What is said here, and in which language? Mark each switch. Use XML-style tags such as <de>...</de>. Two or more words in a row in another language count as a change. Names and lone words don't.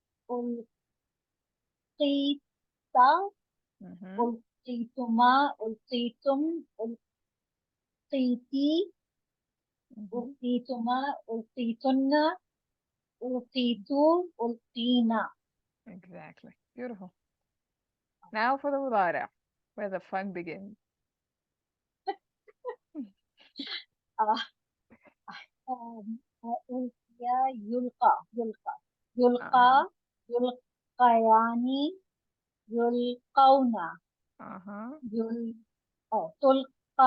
<ar>أُلقِيتَ, Mm-hmm. أُلقِيتُما، أُلقِيتُم، أُلقِيتِ, Mm-hmm. أُلقِيتُما، أُلقِيتُنَّ، أُلقِيتُ، أُلقِينا.</ar> <en>Exactly. Beautiful. Now for the مضارع, where the fun begins.</en> <ar>آه، أُلقِيَ، يُلقى، يُلقى, Uh-huh. يُلقَيانِ، يُلقَونَ, Uh-huh. يُل، تُلقى,</ar>